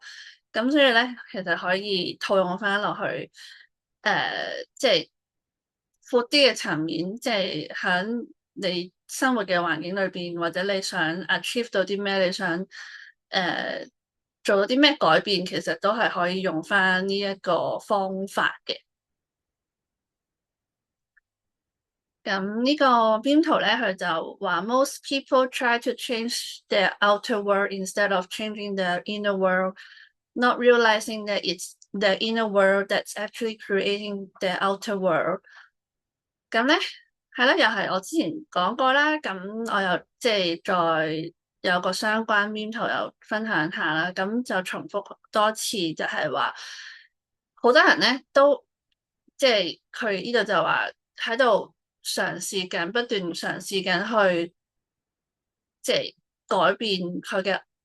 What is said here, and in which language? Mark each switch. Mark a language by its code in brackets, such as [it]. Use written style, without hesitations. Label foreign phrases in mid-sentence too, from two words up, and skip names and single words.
[yue] 咁所以咧，其實可以套用翻落去即係闊啲嘅層面，即係喺你生活嘅環境裏邊，或者你想 achieve 到啲咩，你想誒做到啲咩改變，其實都係可以用翻呢一個方法嘅。咁呢個邊圖咧，佢就話 [en] ：Most people try to change their outer world instead of changing their inner world, not realizing that it's the inner world that's actually creating the outer world。 [yue] 咁咧係啦，又係我之前講過啦。咁我又即係再有個相關邊圖又分享下啦。咁就重複多次，就係話好多人咧都即係佢呢度就話喺度嘗試緊，不斷嘗試緊去即係改變佢嘅